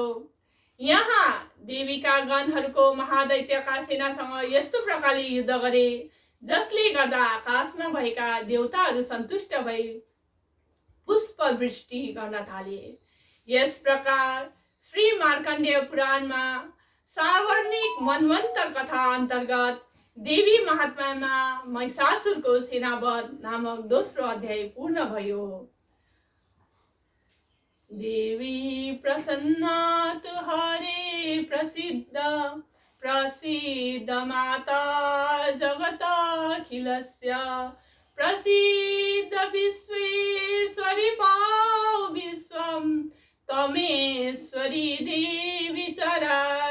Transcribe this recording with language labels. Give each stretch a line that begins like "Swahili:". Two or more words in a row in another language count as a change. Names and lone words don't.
Nepali: यहाँ देवीका गणहरूको महादैत्यका सेनासँग यस्तो प्रकारले युद्ध गरे जसले गर्दा आकाशमा भएका देवताहरू सन्तुष्ट भई पुष्प वृष्टि गर्न थाले। यस प्रकार श्री मार्कण्डेय पुराणमा सावर्णिक मनवन्तर कथा अन्तर्गत देवी महात्म्यमा महिषासुरको सेनावध नामक दोस्रो अध्याय पूर्ण भयो।
Sanskrit: देवी प्रसन्ना तुहरे प्रसिद्ध माता जगतखिलस्य प्रसिद्ध विश्वेश्वरी पाउ विश्वम तमेश्वरी देवी चराचरस्य।